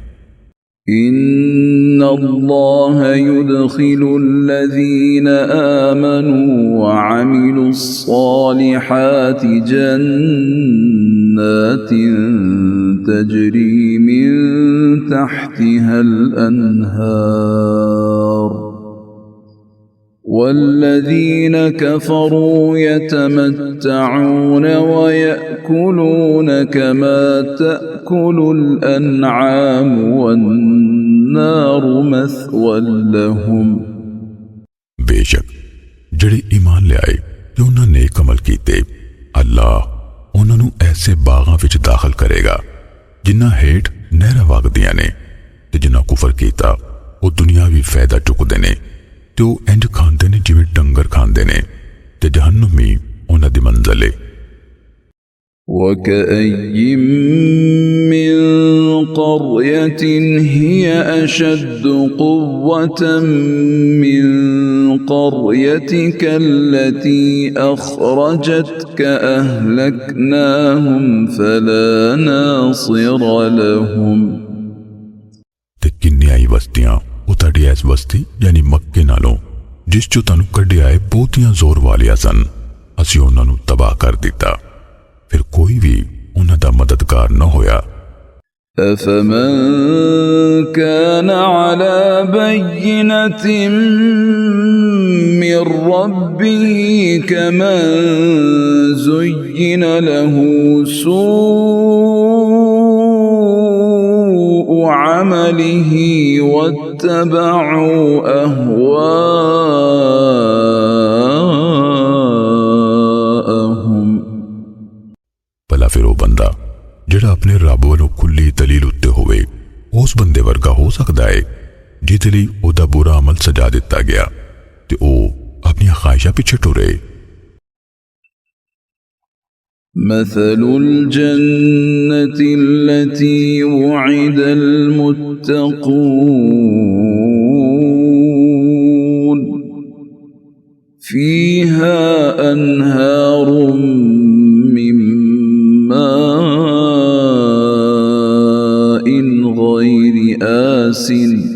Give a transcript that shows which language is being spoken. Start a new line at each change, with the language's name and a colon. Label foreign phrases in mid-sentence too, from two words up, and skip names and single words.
Arabic: إن الله يدخل الذين آمنوا وعملوا الصالحات جنات تجري من تحتها الأنهار والذين كفروا يتمتعون ويأكلون كما تأكل الأنعام والنار مثوى لهم
Punjabi: बेशक ਜਿਹੜੇ ਈਮਾਨ ਲਿਆਏ ਤੇ ਉਹਨਾਂ ਨੇਕ ਅਮਲ ਕੀਤੇ ਅੱਲਾਹ ਉਹਨਾਂ ਨੂੰ ਐਸੇ ਬਾਗਾਂ ਵਿੱਚ ਦਾਖਲ ਕਰੇਗਾ ਜਿਨ੍ਹਾਂ ਹੇਠ ਨਹਿਰਾਂ ਵਗਦੀਆਂ ਨੇ ਤੇ ਜਿਨ੍ਹਾਂ ਕੁਫਰ ਕੀਤਾ ਉਹ ਦੁਨਿਆਵੀ ਫਾਇਦਾ ਚੁੱਕਦੇ ਨੇ ਤੇ ਉਹ ਇੰਜ ਖਾਂਦੇ ਨੇ ਜਿਵੇਂ ਡੰਗਰ ਖਾਂਦੇ ਨੇ ਤੇ ਜਹੰਨਮੀ ਉਹਨਾਂ ਦੀ ਮੰਜ਼ਲ ਹੈ
Arabic: وكأي من قرية هي أشد قوة من قريتك التي أخرجتك أهلكناهم فلا ناصر لهم
Punjabi: ਤੇ ਕਿੰਨੀਆਂ ਹੀ ਬਸਤੀਆਂ ਉਹ ਤੁਹਾਡੀ ਐਸ ਬਸਤੀ ਯਾਨੀ ਮੱਕੇ ਨਾਲੋਂ ਜਿਸ ਚੋਂ ਤੁਹਾਨੂੰ ਕੱਢਿਆ ਹੈ ਬਹੁਤੀਆਂ ਜ਼ੋਰ ਵਾਲੀਆਂ ਸਨ ਅਸੀਂ ਉਹਨਾਂ ਨੂੰ ਤਬਾਹ ਕਰ ਦਿੱਤਾ ਫਿਰ ਕੋਈ ਵੀ ਉਹਨਾਂ ਦਾ ਮਦਦਗਾਰ ਨਾ ਹੋਇਆ
Arabic: أفمن كان على بينة من ربه كمن زين له سوء عمله واتبعوا أهواءهم
Punjabi: ਭਲਾ ਫਿਰ ਉਹ ਬੰਦਾ ਜਿਹੜਾ ਆਪਣੇ ਰੱਬ ਵੱਲੋਂ ਖੁੱਲੀ ਦਲੀਲ ਉੱਤੇ ਹੋਵੇ ਉਸ ਬੰਦੇ ਵਰਗਾ ਹੋ ਸਕਦਾ ਹੈ ਜਿਹਦੇ ਲਈ ਉਹਦਾ ਬੁਰਾ ਅਮਲ ਸਜਾ ਦਿੱਤਾ ਗਿਆ ਤੇ ਉਹ ਆਪਣੀਆਂ ਖਾਹਿਸ਼ਾਂ ਪਿੱਛੇ ਟੁਰੇ
Arabic: مثل الجنة التي وعد المتقون فيها أنهار من ماء غير آسن